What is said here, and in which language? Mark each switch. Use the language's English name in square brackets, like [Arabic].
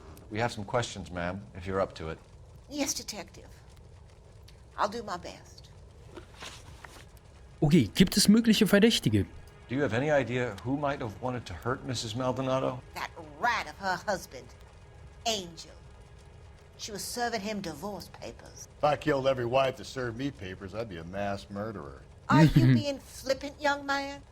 [English] We have some questions, ma'am, if you're up to it. Yes, Detective. I'll do my best. [German] Okay, gibt es mögliche Verdächtige? [English] Do you have any idea who might have wanted to hurt Mrs. Maldonado? That rat of her husband, Angel. She was serving him divorce papers. If I killed every wife that served me papers, I'd be a mass murderer. Are you being flippant, young man?